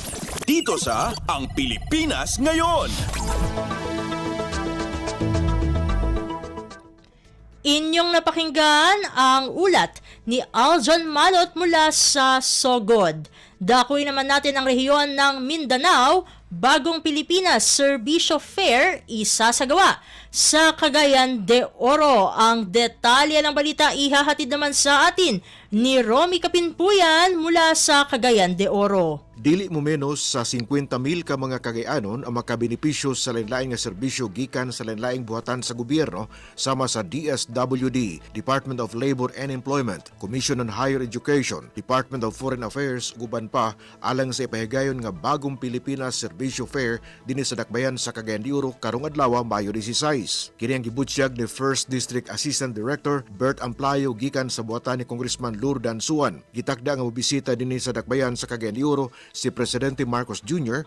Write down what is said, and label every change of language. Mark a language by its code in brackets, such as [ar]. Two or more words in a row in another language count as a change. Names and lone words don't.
[tl] Dito sa Ang Pilipinas Ngayon. Inyong napakinggan ang ulat ni Aljon Malot mula sa Sogod. Dakuin naman natin ang rehiyon ng Mindanao. Bagong Pilipinas Serbisyo Fair isasagawa sa Cagayan de Oro. Ang detalye ng balita ihahatid naman sa atin ni Romy Kapinpuyan mula sa Cagayan de Oro. [ceb] Dili mo menos sa 50,000 ka mga Cagayanon ang makabenepisyo sa lain-laing nga serbisyo gikan sa lain-laing buhatan sa gobyerno sama sa DSWD, Department of Labor and Employment, Commission on Higher Education, Department of Foreign Affairs, guban pa alang sa ipahigayon nga Bagong Pilipinas Serbisyo Fair dinhi sa Dakbayan sa Cagayan de Oro karong adlaw Mayo 16. Kini ang gibutyag ni [en] First District Assistant Director [ceb] Bert Amplayo gikan sa buhatan ni Congressman Lurdan Suan. Gitakda nga mobisita dinhi sa Dakbayan sa Cagayan de Oro si Presidente Marcos Jr.